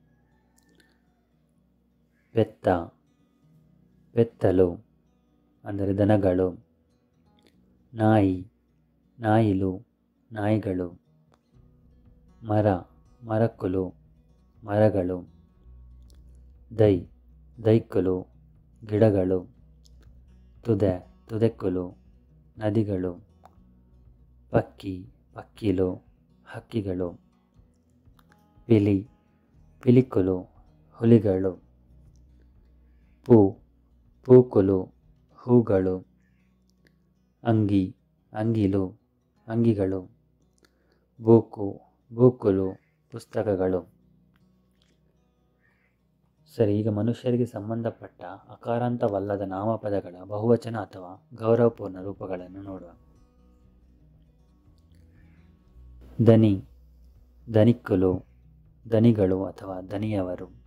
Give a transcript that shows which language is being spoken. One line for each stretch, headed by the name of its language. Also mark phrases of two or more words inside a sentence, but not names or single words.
Tulu: ಪೆತ್ತ, ಪೆತ್ತಲು
Kannada: ಅಂದರೆ ದನಗಳು.
Tulu: ನಾಯಿ, ನಾಯಿಲು, ನಾಯಿಗಳು. ಮರ, ಮರಕ್ಕುಲು, ಮರಗಳು. ದೈ, ದೈಕ್ಕುಲು, ಗಿಡಗಳು. ತುದೆ, ತುದೆಕ್ಕುಲು, ನದಿಗಳು. ಪಕ್ಕಿ, ಪಕ್ಕಿಲು, ಹಕ್ಕಿಗಳು. ಪಿಲಿ, ಪಿಲಿಕ್ಕುಲು, ಹುಲಿಗಳು. ಪೂ, ಪೂಕುಲು, ಹೂಗಳು. ಅಂಗಿ, ಅಂಗಿಲು, ಅಂಗಿಗಳು. ಬೂಕು, ಬೂಕುಲು,
Kannada: ಪುಸ್ತಕಗಳು. ಸರಿ, ಈಗ ಮನುಷ್ಯರಿಗೆ ಸಂಬಂಧಪಟ್ಟ ಅಕಾರಾಂತವಲ್ಲದ ನಾಮಪದಗಳ ಬಹುವಚನ ಅಥವಾ ಗೌರವಪೂರ್ಣ ರೂಪಗಳನ್ನು ನೋಡುವ.
Tulu: ದನಿ, ದನಿಕ್ಕುಲು,
Kannada: ದನಿಗಳು ಅಥವಾ ದನಿಯವರು.